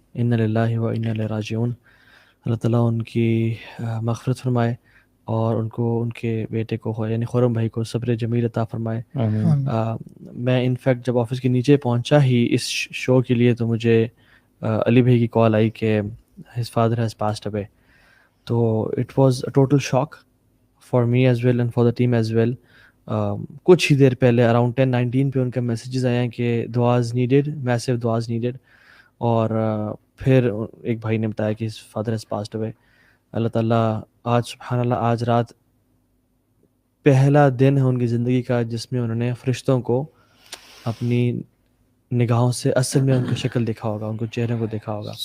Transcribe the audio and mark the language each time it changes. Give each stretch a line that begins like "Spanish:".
Urdu: انا للہ و انا الیہ راجعون. اللہ تعالیٰ ان کی مغفرت فرمائے اور ان کو ان کے بیٹے کو یعنی خرم بھائی کو صبر جمیل عطا فرمائے. میں انفیکٹ جب آفس کے نیچے پہنچا ہی اس شو کے لیے تو مجھے علی بھائی کی کال آئی کہ
English: His father has passed away. تو it was a total shock for me as well and for the team as well.
Urdu: کچھ ہی دیر پہلے اراؤنڈ 10-19 پہ ان کے میسیجز آئے ہیں کہ
English: دعاز نیڈیڈ, میسو دعاز نیڈیڈ.
Urdu: اور پھر ایک بھائی نے بتایا کہ
English: Father has passed away.
Urdu: اللہ تعالیٰ آج سبحان اللہ آج رات پہلا دن ہے ان کی زندگی کا جس میں انہوں نے فرشتوں کو اپنی نگاہوں سے اصل میں ان کی شکل دیکھا ہوگا, ان کو چہرے کو دیکھا ہوگا.